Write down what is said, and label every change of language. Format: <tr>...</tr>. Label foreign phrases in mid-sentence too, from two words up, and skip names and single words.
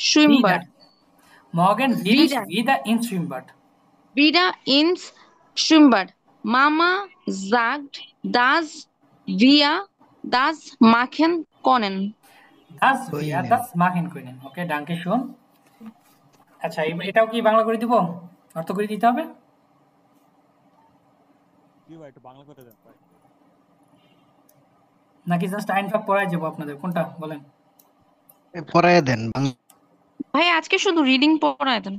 <de>Schwimmbad. Morgen will ich Wieder, wieder ins Schwimmbad. wieder ins Schwimmbad. Mama sagt, dass wir das machen können. Das wir das machen können. ওকে, danke schön.</de> <bn>আচ্ছা, এটাও কি বাংলা করে দিব? অর্থ করে দিতে হবে? নাকি জাস্ট আইনফা পড়ায় যাবো আপনাদের? কোনটা বলেন? পড়ায় দেন। ভাই আজকে শুধু রিডিং পড়ায় দেন।</bn>